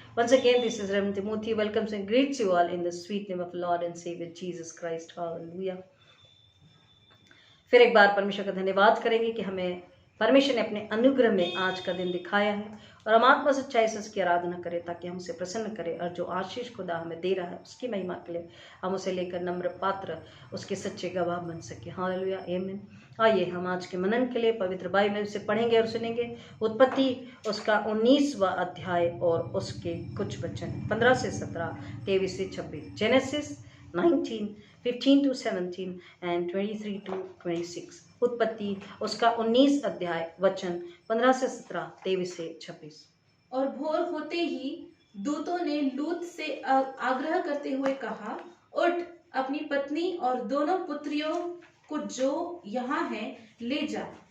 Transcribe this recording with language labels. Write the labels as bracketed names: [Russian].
[English] Once again, this is Reverend Timothy. Welcomes and greets you all in the sweet name of Lord and Savior Jesus Christ. Hallelujah. [Hindi] फिर एक बार परमेश्वर का धन्यवाद करेंगे कि हमें परमेश्वर ने अपने अनुग्रह में आज का दिन दिखाया है और हम आत्मा सच्चाई से उसकी आराधना करें ताकि हम उसे प्रसन्न करें और जो आशीष खुदा हमें दे रहा है उसकी महिमा के लिए हम उसे लेकर नम्र पात्र उसके सच्चे गवाह बन सके. हालेलुया. आमीन. आइए हम आज के मनन के लिए पवित्र बाइबल से पढ़ेंगे और सुनेंगे उत्पत्ति उसका 19वां अध्याय और उसके कुछ वचन 15 से 17, 23 से 26. [English] Genesis 19:15 to 17 and 23 to 26. [Hindi] उत्पत्ति उसका 19 अध्याय वचन 15 से 17, 23 से 26. और भोर होते ही दूतों ने लूत से आग्रह करते हुए कहा, उठ, अपनी पत्नी और दोनों पुत्रियों को जो यहाँ है ले जा.